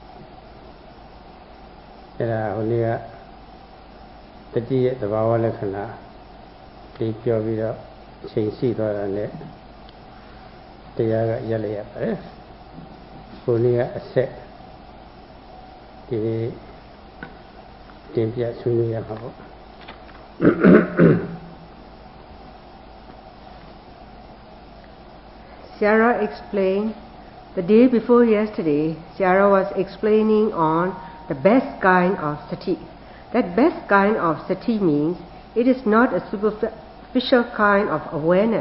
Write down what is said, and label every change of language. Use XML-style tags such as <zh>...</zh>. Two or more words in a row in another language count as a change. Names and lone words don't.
<my>အဲ့ဒါဟိုနေ့ကတတိရဲ့သဘာဝလက္ခဏာဒီပြောပြီးတော့အချိန်ရှိသွားတာနဲ့တရားကရက်လိုက်ရပါတယ်ဟိုနေ့ကအဆက်ဒီတင်ပြဆွေးနွေးရမှာပေါ့</my> <en>Sarah explained the day before yesterday. Sarah was explaining on the best kind of sati. That best kind of sati means it is not a superficial kind of awareness.</en>